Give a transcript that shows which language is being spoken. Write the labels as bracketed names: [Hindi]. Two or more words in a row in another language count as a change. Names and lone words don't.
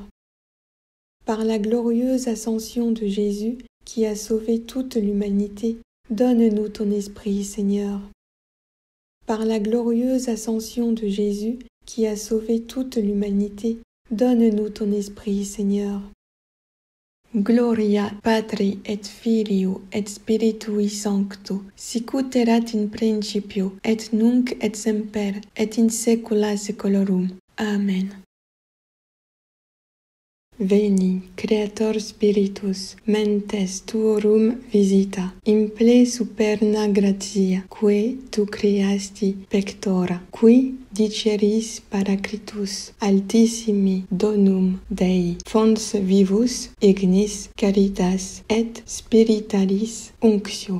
[French] Par la glorieuse ascension de Jésus, qui a sauvé toute l'humanité, donne-nous ton esprit, Seigneur. Par la glorieuse ascension de Jésus, qui a sauvé toute l'humanité, donne-nous ton esprit, Seigneur. [Latin] Gloria Patri et Filio et Spiritui Sancto, sicut erat in principio, et nunc et semper, et in saecula saeculorum. Amen. Veni, Creator Spiritus, mentes tuorum visita, in ple superna gratia, quae tu creasti pectora, qui diceris Paraclitus, altissimi donum Dei, fons vivus, ignis caritas, et spiritualis unctio.